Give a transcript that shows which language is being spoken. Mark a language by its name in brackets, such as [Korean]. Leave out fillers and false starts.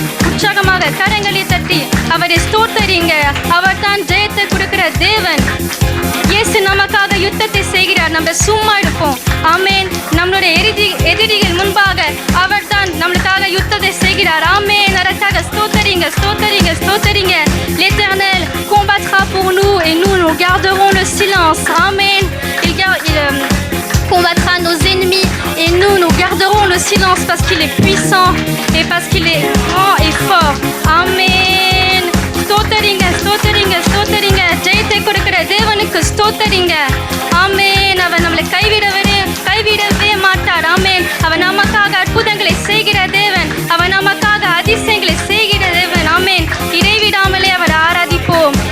[Tamil] உற்சாகமாக கரங்களை தட்டி அவரை ஸ்தோத்தரிங்க. அவர் தான் ஜெயத்தை கொடுக்கிற தேவன். இயேசு நமக்காக யுத்தத்தை செய்கிறார். நம்ம சும்மா இருப்போம். ஆமென். நம்மளுடைய எதிரிகள் முன்பாக அவர் தான் நம்மளுக்காக யுத்தத்தை செய்கிறார். ஆமென். அதற்காக ஸ்தோத்தரிங்க, ஸ்தோத்தரிங்க, ஸ்தோத்தரிங்க. [French] L'Éternel combattra pour nous et nous garderons le silence. Amen. Il combattra nos ennemis et nous garderons le silence parce qu'il est puissant et parce qu'il est grand et fort. Amen. [Tamil] ஸ்தோத்தரிங்க, ஸ்தோத்தரிங்க, ஸ்தோத்தரிங்க. ஜெயத்தை கொடுக்கிற தேவனுக்கு ஸ்தோத்தரிங்க. ஆமென். அவர் நம்மளை கைவிடவே மாட்டார். ஆமென். அவர் நமக்காக அற்புதங்களை செய்கிற தேவன். அவர் நமக்காக அதிசயங்களை செய்கிற தேவன். ஆமென். இடைவிடாமலே அவர் ஆராதிப்போம்.